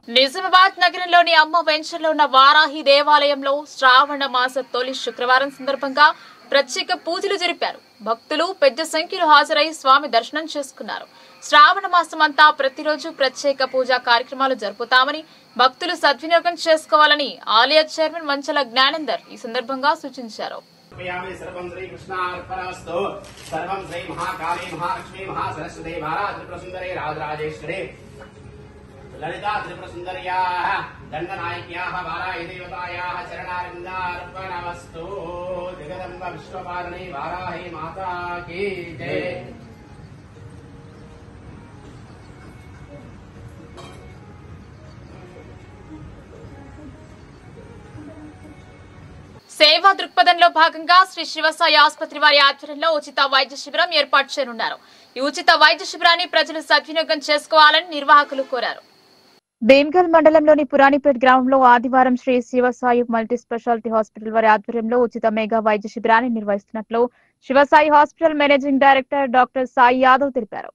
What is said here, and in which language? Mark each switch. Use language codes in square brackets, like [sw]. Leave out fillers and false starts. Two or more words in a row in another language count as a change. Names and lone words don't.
[te] నిజామాబాద్ నగరంలోని అమ్మ వెంచర్లో ఉన్న వారాహి దేవాలయంలో శ్రావణ మాస తొలి శుక్రవారం సందర్భంగా ప్రత్యేక పూజలు జరిపారు. భక్తులు పెద్ద సంఖ్యలో హాజరై స్వామి దర్శనం చేసుకున్నారు. శ్రావణ మాసం అంతా ప్రతిరోజు ప్రత్యేక పూజా కార్యక్రమాలు జరుపుతామని, భక్తులు సద్వినియోగం చేసుకోవాలని ఆలయ చైర్మన్ మంచల జ్ఞానేందర్ ఈ సందర్భంగా సూచించారు. [sa] सर्वं श्री कृष्णार्पणमस्तु सर्वं श्री महाकाली महालक्ष्मी महासरस्वती त्रिपुरसुंदरी राजराजेश्वरी ललिता त्रिपुरसुंदर्याः दण्डनायक्याः वाराहि देवतायाः चरणारविन्दार्पणमस्तु जगदम्ब विश्वपालनी [hi] वाराहि माता की जय. [te] సేవా దృక్పథంలో భాగంగా శ్రీ శివసాయి ఆసుపత్రి వారి ఆధ్వర్యంలో ఉచిత వైద్య శిబిరం ఏర్పాటు చేయనున్నారు. ఈ ఉచిత వైద్య శిబిరాన్ని ప్రజలు సద్వినియోగం చేసుకోవాలని నిర్వాహకులు కోరారు. భీమ్గల్ మండలంలోని పురాణిపేట్ గ్రామంలో ఆదివారం శ్రీ శివసాయి మల్టీ స్పెషాలిటీ హాస్పిటల్ వారి ఆధ్వర్యంలో ఉచిత మెగా వైద్య శిబిరాన్ని నిర్వహిస్తున్నట్లు శివసాయి హాస్పిటల్ మేనేజింగ్ డైరెక్టర్ డాక్టర్ సాయి యాదవ్ తెలిపారు.